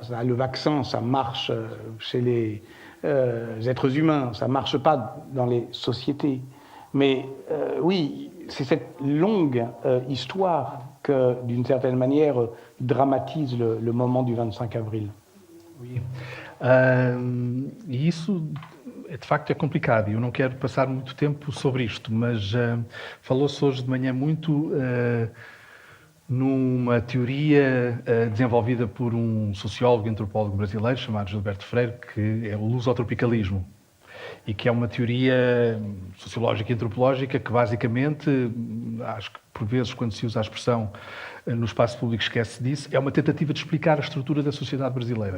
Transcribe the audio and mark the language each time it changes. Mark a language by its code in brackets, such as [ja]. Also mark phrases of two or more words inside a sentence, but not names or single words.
[fr] Le vaccin, ça marche chez les êtres humains, ça ne marche pas dans les sociétés. Mais oui, c'est cette longue histoire que, d'une certaine manière, dramatise le moment du 25 avril. Oui. [pt] Isso, de facto, é complicado e eu não quero passar muito tempo sobre isto, mas falou-se hoje de manhã muito numa teoria desenvolvida por um sociólogo e antropólogo brasileiro chamado Gilberto Freire, que é o lusotropicalismo, e que é uma teoria sociológica e antropológica que, basicamente, acho que por vezes, quando se usa a expressão no espaço público, esquece disso, é uma tentativa de explicar a estrutura da sociedade brasileira.